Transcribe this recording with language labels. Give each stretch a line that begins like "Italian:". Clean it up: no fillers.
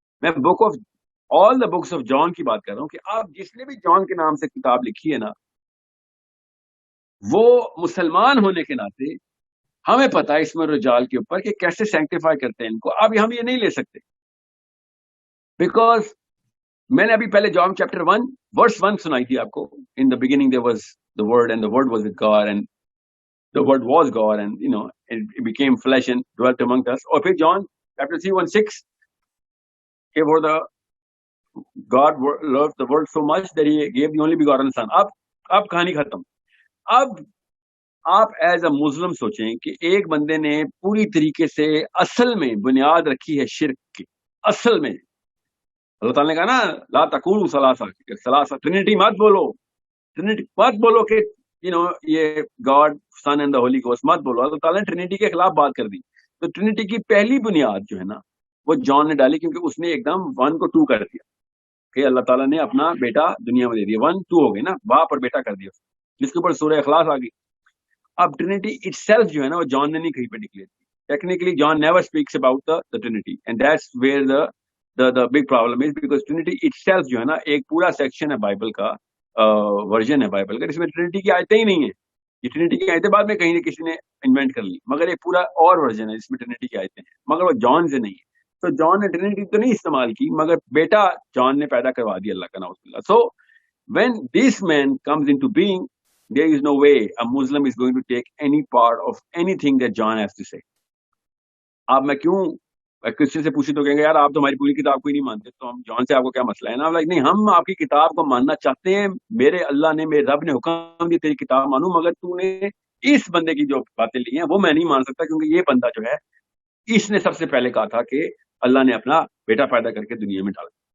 Urdu: میں
English: book of all the books
Urdu: of John کی بات کر رہا ہوں کہ آپ جس نے بھی جان کے نام سے کتاب لکھی ہے نا، وہ مسلمان ہونے کے ناطے ہمیں پتا ہے اس میں رجال کے اوپر کہ کیسے سینکٹیفائی کرتے ہیں ان کو. اب ہم یہ نہیں لے سکتے بیکاز میں نے ابھی پہلے جان چیپٹر 1 ورس 1 سنائی تھی آپ کو.
English: In the beginning there was the word and the word was with God and the word was God and it became flesh and dwelt among us.
Urdu: اور پھر
English: John chapter 3:16 کہ for the God loved the world so much that he gave the only begotten son.
Urdu: اب کہانی ختم. اب آپ
English: as a Muslim
Urdu: سوچیں کہ ایک بندے نے پوری طریقے سے اصل میں بنیاد رکھی ہے شرک کی. اصل میں اللہ تعالیٰ نے کہا نا
Arabic: لا تقولوا ثلاثہ
Urdu: ٹرینٹی مت بولو. ٹرینٹی مت بولو کہ یہ
English: God Son and the Holy Ghost
Urdu: مت بولو. اللہ تعالیٰ نے ٹرینٹی کے خلاف بات کر دی. تو ٹرینٹی کی پہلی بنیاد جو ہے نا وہ جان نے ڈالی، کیونکہ اس نے ایک دم 1 کو 2 کر دیا کہ اللہ تعالیٰ نے اپنا بیٹا دنیا میں دے دیا. 1 2 ہو گئی نا، باپ اور بیٹا کر دیا، جس کے اوپر سورہ اخلاص آ گئی. اب ٹرینٹی
English: itself
Urdu: جو ہے نا وہ جان نے نہیں کہیں پہ ڈکلیئر کی.
English: technically John never speaks about the Trinity and that's where the big problem is because Trinity itself
Urdu: جو ہے نا ایک پورا سیکشن ہے بائبل کا، ورژن ہے بائبل کا، اس میں ٹرینٹی کی آیتیں ہی نہیں ہیں. یہ ٹرینٹی کی آیتیں بعد میں کہیں نہ کسی نے انوینٹ کر لی، مگر ایک پورا اور ورژن ہے جس میں ٹرینٹی کی آیتیں ہیں، مگر وہ جان سے نہیں ہے. تو جان نے ٹرینٹی تو نہیں استعمال کی، مگر بیٹا جان نے پیدا کروا دیا اللہ کا نعوذ باللہ.
English: So when this man comes into being, there is no way a Muslim is going to take any part of anything that John has to say.
Urdu: اب میں کیوں کرسچن سے پوچھی تو کہیں گے یار آپ تو ہماری پوری کتاب کو ہی نہیں مانتے، تو ہم جان سے آپ کو کیا مسئلہ ہے نا. نہیں، ہم آپ کی کتاب کو ماننا چاہتے ہیں. میرے اللہ نے، میرے رب نے حکم دی تیری کتاب مانوں، مگر تو نے اس بندے کی جو باتیں لی ہیں وہ میں نہیں مان سکتا، کیونکہ یہ بندہ جو ہے اس نے سب سے پہلے کہا تھا کہ اللہ نے اپنا بیٹا پیدا کر کے دنیا میں ڈالا.